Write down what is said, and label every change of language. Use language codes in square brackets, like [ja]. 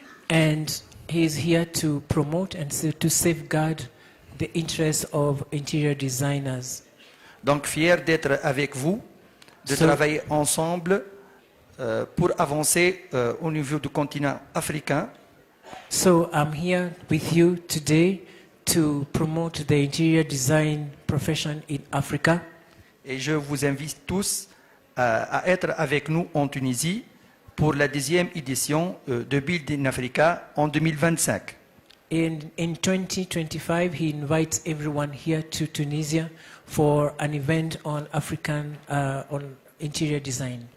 [en] And he is here to promote and to safeguard the interests of interior designers. [fr] Donc fier d'être avec vous, de travailler ensemble pour avancer au niveau du continent africain. [en] So I'm here with you today to promote the interior design profession in Africa. [fr] Et je vous invite tous à être avec nous en Tunisie pour la 10e édition de Build in Africa en 2025. [en] In 2025, he invites everyone here to Tunisia for an event on African on interior design.